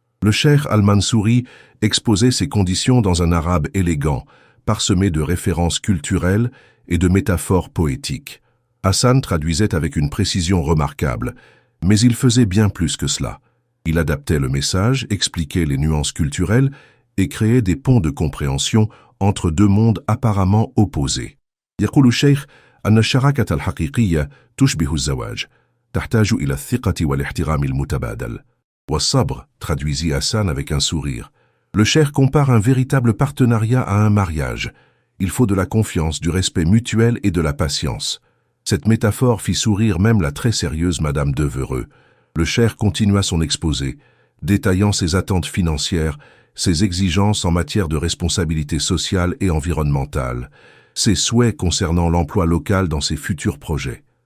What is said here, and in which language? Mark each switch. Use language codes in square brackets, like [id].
[fr] Le cheikh Al-Mansouri exposait ses conditions dans un arabe élégant, parsemé de références culturelles et de métaphores poétiques. Hassan traduisait avec une précision remarquable, mais il faisait bien plus que cela. Il adaptait le message, expliquait les nuances culturelles et créait des ponts de compréhension entre 2 mondes apparemment opposés. [ar] يقول الشيخ أن الشراكة الحقيقية تشبه الزواج، تحتاج إلى الثقة والاحترام المتبادل. والصبر, [fr] traduisit Hassan avec un sourire. Le cheikh compare un véritable partenariat à un mariage. Il faut de la confiance, du respect mutuel et de la patience. Cette métaphore fit sourire même la très sérieuse Madame Devereux. Le cheikh continua son exposé, détaillant ses attentes financières, ses exigences en matière de responsabilité sociale et environnementale, ses souhaits concernant l'emploi local dans ses futurs projets.